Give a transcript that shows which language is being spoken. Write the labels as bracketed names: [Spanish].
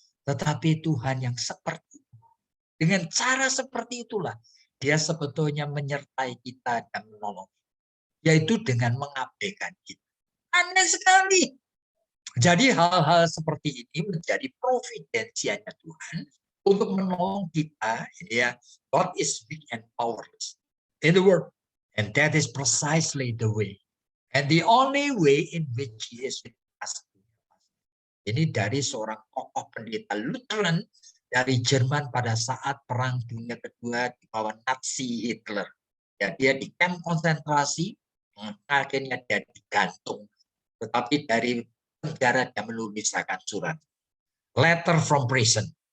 [Indonesian] Tetapi Tuhan yang seperti itu. Dengan cara seperti itulah, dia sebetulnya menyertai kita dan menolong. Yaitu dengan mengabaikan kita. Aneh sekali. Jadi hal-hal seperti ini menjadi providensianya Tuhan untuk menolong kita. [English] Ya, God is weak and powerless in the world. And that is precisely the way. And the only way in which he is with us. [Indonesian] Ini dari seorang tokoh pendeta Lutheran dari Jerman pada saat Perang Dunia Kedua di bawah Nazi Hitler. Ya, dia di kamp konsentrasi, akhirnya dia digantung. Tetapi dari penjara dia menuliskan surat. [English] Letter from prison.